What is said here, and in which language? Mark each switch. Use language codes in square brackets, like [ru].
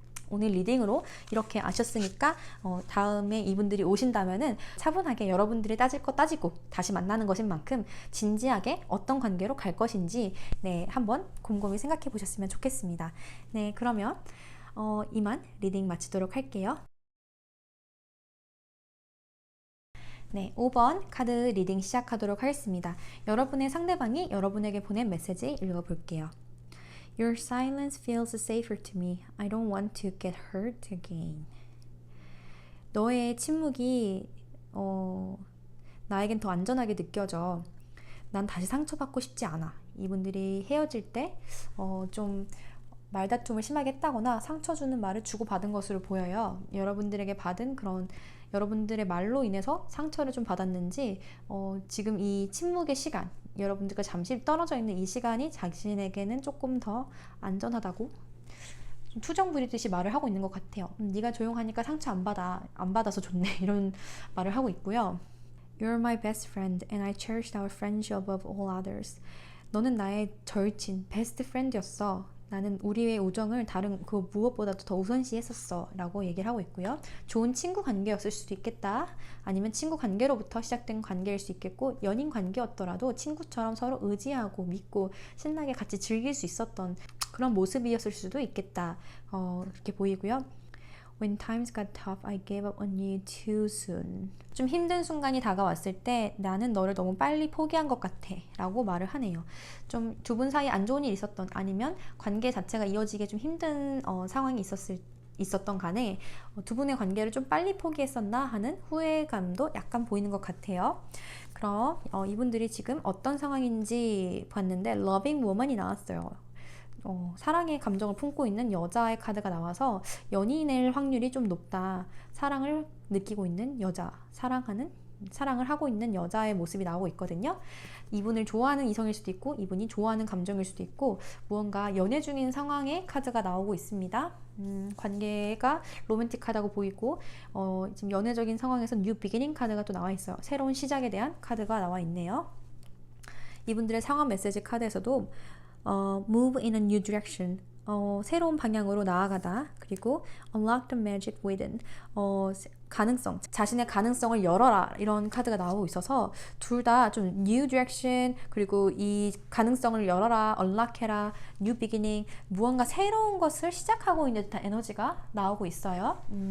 [ko] 오늘 리딩으로 이렇게 아셨으니까 다음에 이분들이 오신다면은 차분하게 여러분들이 따질 거 따지고 다시 만나는 것인 만큼 진지하게 어떤 관계로 갈 것인지, 네, 한번 곰곰이 생각해 보셨으면 좋겠습니다. 네, 그러면 이만 리딩 마치도록 할게요. 네, 5번 카드 리딩 시작하도록 하겠습니다. 여러분의 상대방이 여러분에게 보낸 메시지 읽어볼게요. [en] Your silence feels safer to me. I don't want to get hurt again. [ko] 너의 침묵이 나에겐 더 안전하게 느껴져. 난 다시 상처받고 싶지 않아. 이분들이 헤어질 때 좀 말다툼을 심하게 했다거나 상처 주는 말을 주고받은 것으로 보여요. 여러분들에게 받은 그런 여러분들의 말로 인해서 상처를 좀 받았는지 지금 이 침묵의 시간, 여러분들과 잠시 떨어져 있는 이 시간이 자신에게는 조금 더 안전하다고 좀 투정 부리듯이 말을 하고 있는 것 같아요. 네가 조용하니까 상처 안 받아서 좋네 이런 말을 하고 있고요. [en] You're my best friend and I cherished our friendship above all others. [ko] 너는 나의 절친, 베스트 프렌드였어. 나는 우리의 우정을 다른 그 무엇보다도 더 우선시했었어 라고 얘기를 하고 있고요. 좋은 친구 관계였을 수도 있겠다. 아니면 친구 관계로부터 시작된 관계일 수 있겠고, 연인 관계였더라도 친구처럼 서로 의지하고 믿고 신나게 같이 즐길 수 있었던 그런 모습이었을 수도 있겠다. 그렇게 보이고요. [en] When times got tough, I gave up on you too soon. [ko] 좀 힘든 순간이 다가왔을 때 나는 너를 너무 빨리 포기한 것 같아 라고 말을 하네요. 좀 두 분 사이에 안 좋은 일이 있었던, 아니면 관계 자체가 이어지기 좀 힘든 상황이 있었던 간에 두 분의 관계를 좀 빨리 포기했었나 하는 후회감도 약간 보이는 것 같아요. 그럼 이분들이 지금 어떤 상황인지 봤는데 Loving Woman이 나왔어요. 사랑의 감정을 품고 있는 여자의 카드가 나와서 연인일 확률이 좀 높다. 사랑을 느끼고 있는 여자, 사랑을 하고 있는 여자의 모습이 나오고 있거든요. 이분을 좋아하는 이성일 수도 있고, 이분이 좋아하는 감정일 수도 있고, 무언가 연애 중인 상황의 카드가 나오고 있습니다. 관계가 로맨틱하다고 보이고, 지금 연애적인 상황에서 뉴 비기닝 카드가 또 나와 있어요. 새로운 시작에 대한 카드가 나와 있네요. 이분들의 상황 메시지 카드에서도 [en] move in a new direction. [ko] 새로운 방향으로 나아가다. 그리고 [en] unlock the magic within. [ko] 가능성, 자신의 가능성을 열어라. 이런 카드가 나오고 있어서 둘 다 좀 new direction, 그리고 이 가능성을 열어라, unlock해라, new beginning, 무언가 새로운 것을 시작하고 있는 듯한 에너지가 나오고 있어요.